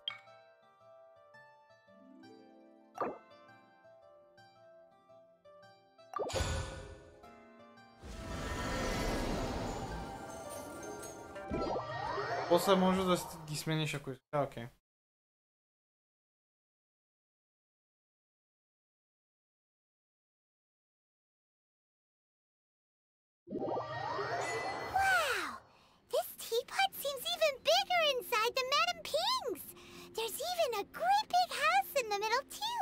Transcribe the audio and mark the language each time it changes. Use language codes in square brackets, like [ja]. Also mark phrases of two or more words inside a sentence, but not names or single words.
[bg] После може да ги смениш, ако искаш. Окей. [en] Wow! This teapot seems even bigger inside than Madame Ping's! There's even a great big house in the middle, too!